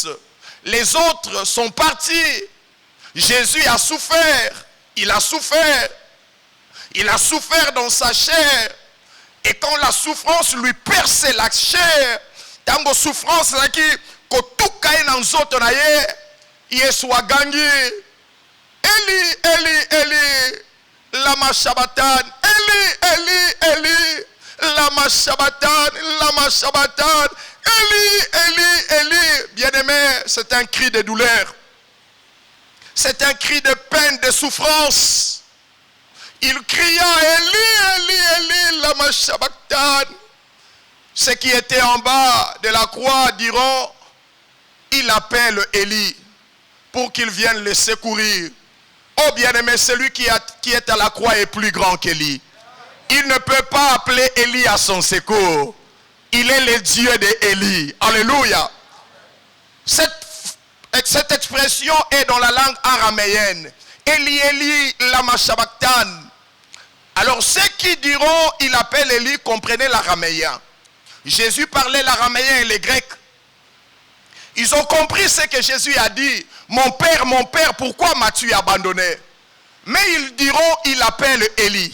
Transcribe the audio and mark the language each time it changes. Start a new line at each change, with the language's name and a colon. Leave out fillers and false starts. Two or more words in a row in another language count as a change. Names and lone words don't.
French: Les autres sont partis. Jésus a souffert. Il a souffert. Il a souffert dans sa chair. Et quand la souffrance lui perçait la chair,
Lingala: tango souffrance qui kotuka dans zoto na ye, Yesu agangi.
Aramaic: Eli, Eli, Eli, lama shabatan. Eli, Eli, Eli, lama shabatan, lama shabatan. Eli, Eli, Eli.
French: Bien-aimé, c'est un cri de douleur. C'est un cri de peine, de souffrance. Il cria,
Aramaic: Eli, Eli, Eli, lama shabatan.
French: Ceux qui étaient en bas de la croix diront, il appelle Eli pour qu'il vienne le secourir. Oh bien-aimé, celui qui est à la croix est plus grand qu'Eli. Il ne peut pas appeler Eli à son secours. Il est le Dieu de Eli. Alléluia. Cette expression est dans la langue araméenne.
Aramaic: Eli, Eli, lama shabatan.
French: Alors ceux qui diront il appelle Eli, comprenez l'araméen. Jésus parlait l'araméen et les grecs. Ils ont compris ce que Jésus a dit. Mon père, pourquoi m'as-tu abandonné? Mais ils diront il appelle Eli.